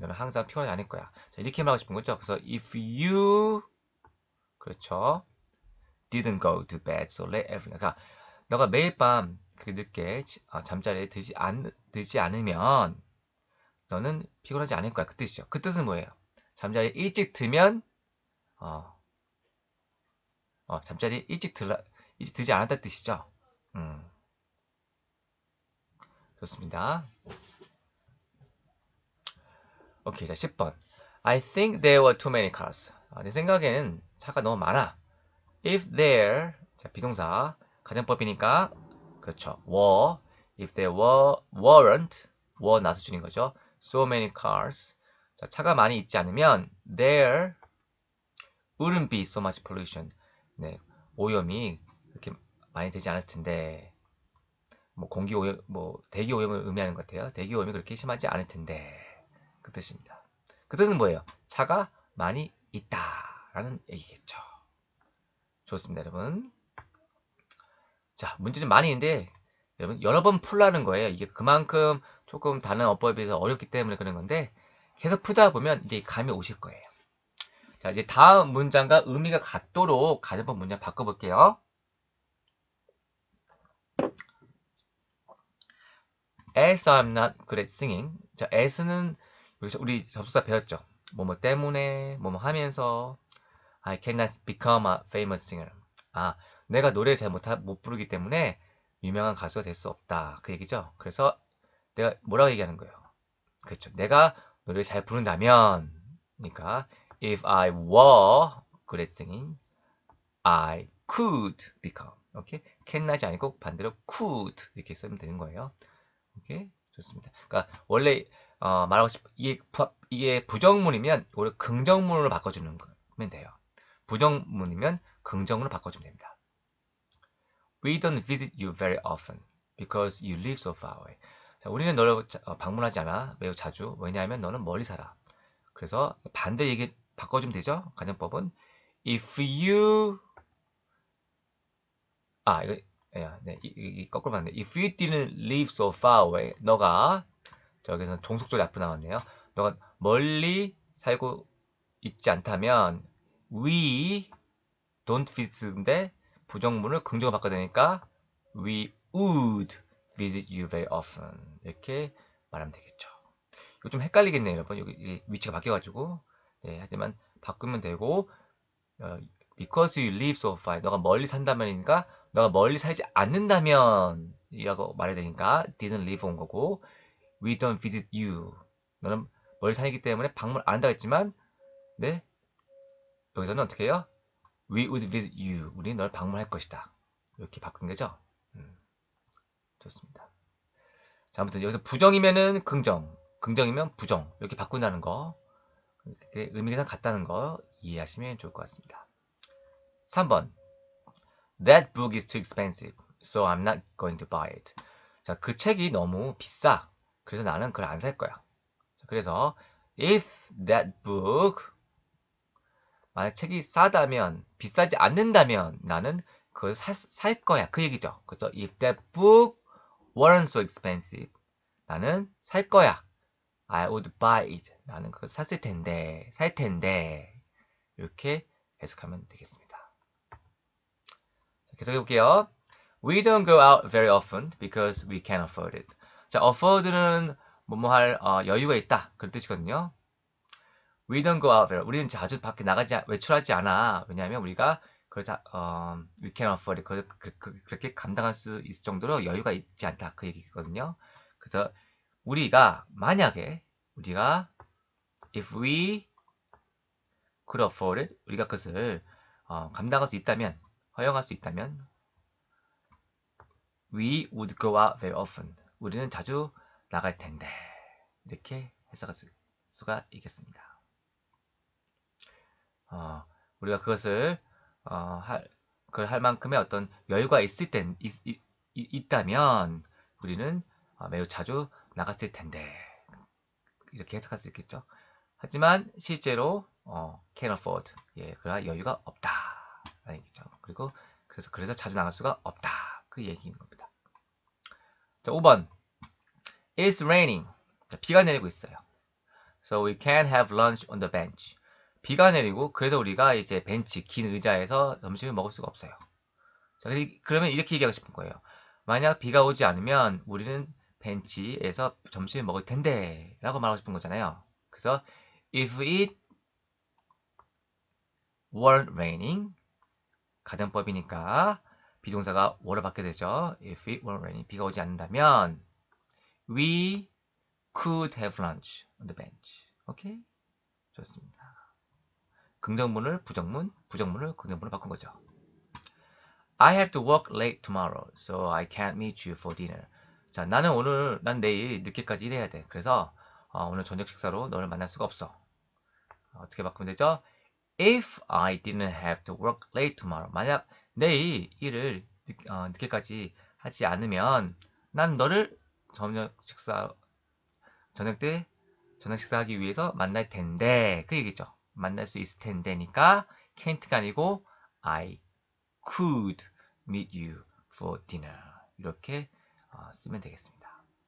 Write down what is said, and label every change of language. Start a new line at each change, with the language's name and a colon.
Korean: 너는 항상 피곤하지 않을 거야. 자, 이렇게 말하고 싶은 거죠. 그래서
English: if you
Korean: 그렇죠.
English: didn't go to bed so late every night.
Korean: 그러니까 너가 매일 밤 그 늦게 잠자리에 들지 않으면 너는 피곤하지 않을 거야. 그 뜻이죠. 그 뜻은 뭐예요? 잠자리에 일찍 들면 잠자리에 일찍 들지 않았다는 뜻이죠. 좋습니다. 오케이, 자 10번.
English: I think there were too many cars.
Korean: 내 생각에는 차가 너무 많아.
English: If there,
Korean: 자 비동사 가정법이니까 그렇죠.
English: were, if there weren't
Korean: 나서 줄인 거죠.
English: So many cars.
Korean: 자, 차가 많이 있지 않으면
English: there wouldn't be so much pollution.
Korean: 네, 오염이 그렇게 많이 되지 않았을 텐데. 뭐 공기 오염, 뭐 대기 오염을 의미하는 것 같아요. 대기 오염이 그렇게 심하지 않을 텐데 그 뜻입니다. 그 뜻은 뭐예요? 차가 많이 있다라는 얘기겠죠. 좋습니다, 여러분. 자, 문제 좀 많이 있는데 여러분 여러 번 풀라는 거예요. 이게 그만큼 조금 다른 어법에 비해서 어렵기 때문에 그런 건데 계속 풀다 보면 이제 감이 오실 거예요. 자, 이제 다음 문장과 의미가 같도록 가정법 문장 바꿔볼게요.
English: As I'm not good at singing.
Korean: 자, as는 여기서 우리 접속사 배웠죠. 뭐뭐 때문에, 뭐뭐 하면서
English: I cannot become a famous singer.
Korean: 아, 내가 노래를 잘 못 부르기 때문에 유명한 가수가 될 수 없다. 그 얘기죠. 그래서 내가 뭐라고 얘기하는 거예요? 그렇죠. 내가 노래를 잘 부른다면, 그러니까
English: if I were good at singing, I could become.
Korean: 오케이? cannot이 아니고 반대로 could 이렇게 쓰면 되는 거예요. 오케이? 좋습니다. 그러니까 원래 말하고 이게 부정문이면 오히려 긍정문으로 바꿔주는 거면 돼요. 부정문이면 긍정으로 바꿔주면 됩니다.
English: We don't visit you very often because you live so far away.
Korean: 자, 우리는 너를 방문하지 않아 매우 자주. 왜냐하면 너는 멀리 살아. 그래서 반대 얘기 바꿔주면 되죠. 가정법은
English: if you
Korean: 이거 네, 거꾸로 맞네.
English: If you didn't live so far away,
Korean: 너가 저기서 종속절이 앞으로 나왔네요. 너가 멀리 살고 있지 않다면
English: we don't visit
Korean: 인데 부정문을 긍정으로 바꿔야 되니까
English: we would visit you very often
Korean: 이렇게 말하면 되겠죠. 이거 좀 헷갈리겠네요, 여러분. 여기 위치가 바뀌어가지고 네, 하지만 바꾸면 되고
English: because you live so far
Korean: 너가 멀리 산다면이니까 너가 멀리 살지 않는다면 이라고 말해야 되니까
English: didn't live
Korean: 온 거고
English: we don't visit you
Korean: 너는 멀리 살기 때문에 방문 안 한다고 했지만 네 여기서는 어떻게 해요?
English: We would visit you
Korean: 우리는 널 방문할 것이다 이렇게 바꾼 거죠. 좋습니다. 자, 아무튼 여기서 부정이면은 긍정 긍정이면 부정 이렇게 바꾼다는 거 의미가 같다는 거 이해하시면 좋을 것 같습니다.
English: 3번 That book is too expensive, so I'm not going to buy it.
Korean: 자, 그 책이 너무 비싸. 그래서 나는 그걸 안 살 거야. 자, 그래서
English: if that book
Korean: 만약 책이 싸다면 비싸지 않는다면 나는 그걸 살 거야. 그 얘기죠.
English: 그래서 if that book weren't so expensive
Korean: 나는 살 거야.
English: I would buy it.
Korean: 나는 그걸 샀을 텐데, 살 텐데 이렇게 해석하면 되겠습니다. 계속해 볼게요.
English: We don't go out very often because we can't afford it.
Korean: 자, afford는 뭐뭐 할 여유가 있다. 그런 뜻이거든요.
English: We don't go out very.
Korean: 우리는 자주 밖에 외출하지 않아. 왜냐하면 우리가 그래서
English: we can't afford it.
Korean: 그렇게 감당할 수 있을 정도로 여유가 있지 않다. 그 얘기거든요. 그래서 우리가 만약에 우리가
English: if we could afford it,
Korean: 우리가 그것을 감당할 수 있다면, 허용할 수 있다면
English: We would go out very often.
Korean: 우리는 자주 나갈 텐데. 이렇게 해석할 수가 있겠습니다. 우리가 그것을 그걸 할 만큼의 어떤 여유가 있다면 우리는 매우 자주 나갔을 텐데. 이렇게 해석할 수 있겠죠. 하지만 실제로 can't afford. 예, 그럴 여유가 없다. 라는 얘기죠. 그리고 그래서 자주 나갈 수가 없다. 그 얘기인 겁니다. 자, 5번.
English: It's raining.
Korean: 자, 비가 내리고 있어요.
English: So we can't have lunch on the bench.
Korean: 비가 내리고 그래서 우리가 이제 벤치, 긴 의자에서 점심을 먹을 수가 없어요. 자, 그러면 이렇게 얘기하고 싶은 거예요. 만약 비가 오지 않으면 우리는 벤치에서 점심을 먹을 텐데 라고 말하고 싶은 거잖아요. 그래서
English: if it weren't raining
Korean: 가정법이니까 비동사가 were로 바뀌게 되죠.
English: If it weren't raining
Korean: 비가 오지 않는다면
English: we could have lunch on the bench.
Korean: 오케이? 좋습니다. 긍정문을 부정문, 부정문을 긍정문으로 바꾼 거죠.
English: I have to work late tomorrow, so I can't meet you for dinner.
Korean: 자, 난 내일 늦게까지 일해야 돼. 그래서 오늘 저녁 식사로 너를 만날 수가 없어. 어떻게 바꾸면 되죠?
English: If I didn't have to work late tomorrow.
Korean: 만약 내일 일을 늦게까지 하지 않으면 난 너를 저녁 때 저녁 식사하기 위해서 만날 텐데 그 얘기죠. 만날 수 있을 텐데니까 can't가 아니고
English: I could meet you for dinner
Korean: 이렇게 쓰면 되겠습니다.